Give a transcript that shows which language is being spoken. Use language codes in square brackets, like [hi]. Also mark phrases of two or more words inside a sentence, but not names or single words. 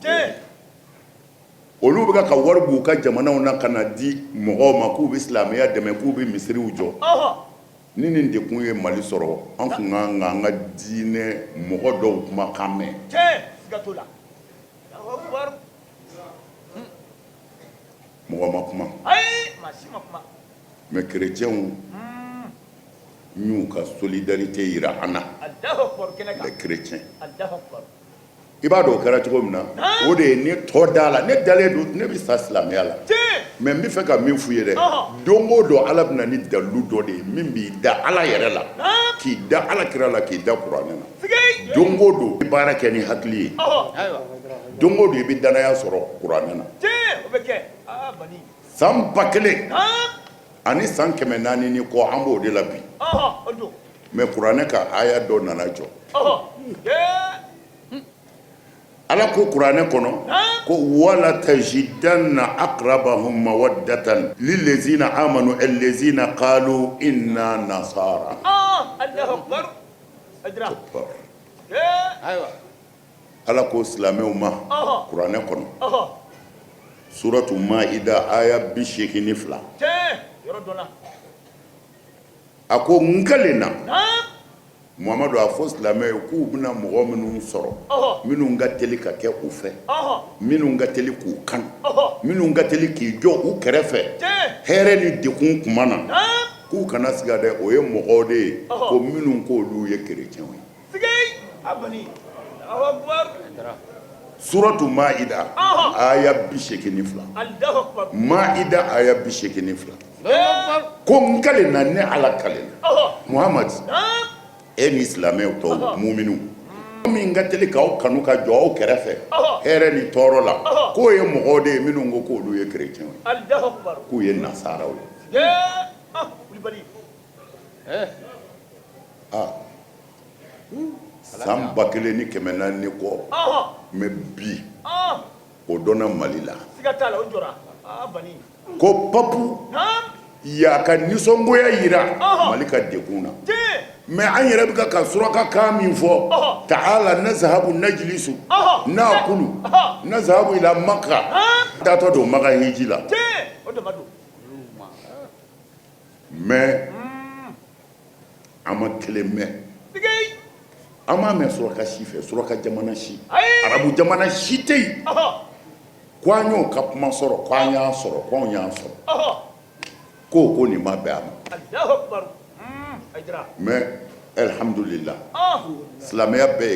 [bm] olu bɛ ka wari b'u ka jamanaw na ka na di mɔgɔw ma k'u bɛ silamɛya dɛmɛ k'u bɛ misiriw jɔ ni nin dekun ye Mali sɔrɔ an kun kan ka an ka diinɛ mɔgɔ dɔw kumakan mɛn mɔgɔ ma kuma mais chrétienw y'u ka solidarité yira an na [fr] les chrétiens [bm] i b'a dɔn o kɛra cogo min na o de ye ne tɔ da la ne dalen don ne bɛ sa silamɛya la mais n bɛ fɛ ka min f'u ye dɛ don o don ala bɛna ni dalilu dɔ de ye min b'i da ala yɛrɛ la k'i da ala kira la k'i da kuranɛ na don o don i baara kɛ ni hakili ye don o don i bɛ danaya sɔrɔ kuranɛ na san 1000 ani san 400 ni kɔ an b'o de la bi mais kuranɛ ka aya dɔ nana jɔ ala ko kuranɛ kɔnɔ ko [ar] ولتجدن أقربهم مودة للذين آمنوا الذين قالوا إنا نصارى الله أكبر أجرا [bm] ala ko silamɛw ma kuranɛ kɔnɔ suratu maida aya 82 a ko nkalena Muhammadu a fɔ silamɛw k'u bɛna mɔgɔ minnu sɔrɔ minnu ka teli ka kɛ u fɛ minnu ka teli k'u kan minnu ka teli k'i jɔ u kɛrɛfɛ hɛrɛ ni dekun kuma na k'u kana siga dɛ o ye mɔgɔw de ye ko minnu k'olu ye kerecɛnw ye suratu maida aya 82 maida aya 82 ko nkalena ne ala kalena Muhammad e ni silamɛw tɔw muminu min ka teli k'aw kanu ka jɔ aw kɛrɛfɛ hɛrɛ ni tɔɔrɔ la k'o ye mɔgɔw de ye minnu ko k'olu ye kerecɛnw ye k'u ye nasaraw ye san 1400 ni kɔ mais bi o dɔnna Mali la ko papu y'a ka nisɔngoya yira Mali ka dekun na mais an yɛrɛ bɛ ka suraka kan min fɔ [ar] تعال نذهب نجلس نقول نذهب إلى مكة [bm] datɔ don Makka hiji la mais an ma kelen mɛn an m'a mɛn suraka si fɛ suraka jamana si arabu jamana si tɛ yen ko an y'o ka kuma sɔrɔ ko an y'a sɔrɔ ko anw y'a sɔrɔ ko nin ma bɛn a ma mais alhamdulillah silamɛya bɛɛ ye